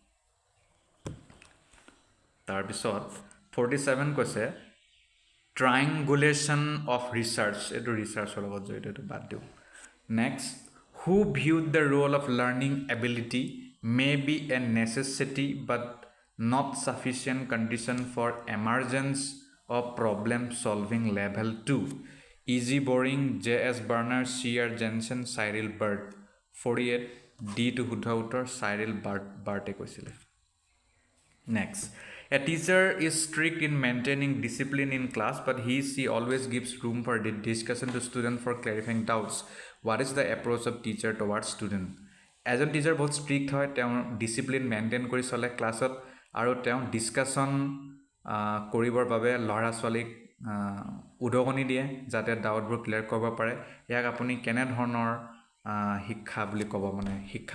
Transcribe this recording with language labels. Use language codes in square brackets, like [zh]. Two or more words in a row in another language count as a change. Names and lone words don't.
[as] তাৰ বিষয়ত 47 কৈছে [en] triangulation of research [as] এইটো research লগত যিটো এইটো বাদ দিওঁ [en] next who viewed the role of learning ability may be a necessity but not sufficient condition for emergence of problem solving level 2 E.G. Boring, J.S. Burner, C.R. Jensen, Cyril Bird 48 ডি টু [as] শুদ্ধ উত্তৰ চাইৰিল বাৰ্টে কৈছিলে [en] Next, a teacher is strict in maintaining discipline in class, but she always gives room for discussion to students for clarifying doubts. What is the approach of teacher towards student? [as] এজন টিচাৰ বহুত ষ্ট্ৰিক্ট হয় তেওঁ [en] discipline maintain [as] কৰি চলে ক্লাছত আৰু তেওঁ ডিছকাশ্যন কৰিবৰ বাবে ল'ৰা ছোৱালীক উদগনি দিয়ে যাতে ডাউটবোৰ ক্লিয়াৰ কৰিব পাৰে ইয়াক আপুনি কেনেধৰণৰ শিক্ষা বুলি ক'ব মানে শিক্ষা